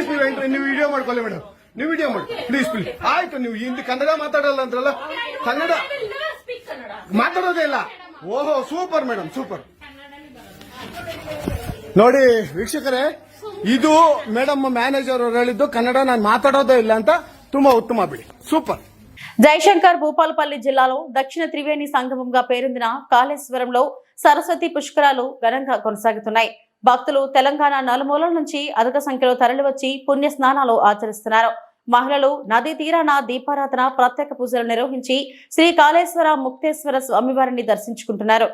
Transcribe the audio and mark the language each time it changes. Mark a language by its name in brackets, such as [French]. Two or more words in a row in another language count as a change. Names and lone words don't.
[Kannada] ನೀವು ವಿಡಿಯೋ ಮಾಡ್ಕೊಳ್ಳಿ ಮೇಡಮ್, ನೀವು ವಿಡಿಯೋ ಮಾಡಿ [English] please please. [Kannada] ಆಯ್ತು, ನೀವು ಹಿಂದಿ ಕನ್ನಡ ಮಾತಾಡಲ್ಲ ಅಂದ್ರಲ್ಲ, ಕನ್ನಡ ಮಾತಾಡೋದೇ ಇಲ್ಲ. ಓಹೋ, ಸೂಪರ್ ಮೇಡಮ್, ಸೂಪರ್. ನೋಡಿ ವೀಕ್ಷಕರೇ, ಇದು ಮೇಡಮ್ ಮ್ಯಾನೇಜರ್ ಅವರು ಹೇಳಿದ್ದು ಕನ್ನಡ ನಾನು ಮಾತಾಡೋದೇ ಇಲ್ಲ ಅಂತ. ತುಂಬಾ ಉತ್ತಮ ಬಿಡಿ, [Telugu] సూపర్. జయశంకర్ భూపాలపల్లి జిల్లాలో దక్షిణ త్రివేణి సంగమంగా పేరొందిన కాళేశ్వరంలో సరస్వతి పుష్కరాలు ఘనంగా కొనసాగుతున్నాయి. భక్తులు తెలంగాణ నలుమూలల నుంచి అధిక సంఖ్యలో తరలివచ్చి పుణ్య స్నానాలు ఆచరిస్తున్నారు. మహిళలు నదీ తీరాన దీపారాధన, ప్రత్యేక పూజలు నిర్వహించి శ్రీ కాళేశ్వర ముక్తేశ్వర స్వామివారిని దర్శించుకుంటున్నారు.